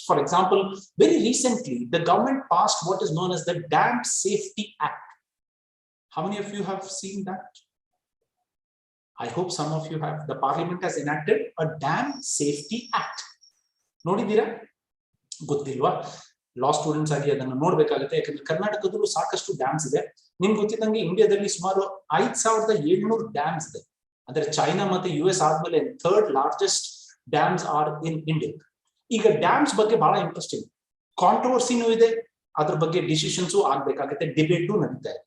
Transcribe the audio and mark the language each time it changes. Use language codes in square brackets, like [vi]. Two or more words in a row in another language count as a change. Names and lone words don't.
[en] For example, very recently, the government passed what is known as the Dam Safety Act. How many of you have seen that? I hope some of you have. The parliament has enacted a Dam Safety Act. [kn] ನೋಡಿದೀರಾ? ಗೊತ್ತಿಲ್ವಾ? [en] Law students [kn] ಆಗಿ ಅದನ್ನು ನೋಡ್ಬೇಕಾಗುತ್ತೆ, ಯಾಕಂದ್ರೆ ಕರ್ನಾಟಕದಲ್ಲಿ ಸಾಕಷ್ಟು ಡ್ಯಾಮ್ಸ್ ಇದೆ. ನಿಮಗೆ ಗೊತ್ತಿದ್ದಂಗೆ ಇಂಡಿಯಾದಲ್ಲಿ ಸುಮಾರು 5700 ಡ್ಯಾಮ್ಸ್ ಇದೆ. ಅಂದ್ರೆ ಚೈನಾ ಮತ್ತೆ US ಆದ್ಮೇಲೆ [en] third largest dams are in India. [kn] ಈಗ ಡ್ಯಾಮ್ಸ್ ಬಗ್ಗೆ ಬಹಳ [en] interesting controversy [kn] ಇದೆ, ಅದ್ರ ಬಗ್ಗೆ ಡಿಸಿಷನ್ಸ್ ಆಗ್ಬೇಕಾಗುತ್ತೆ, ಡಿಬೇಟು ನಡೀತಾ ಇದೆ.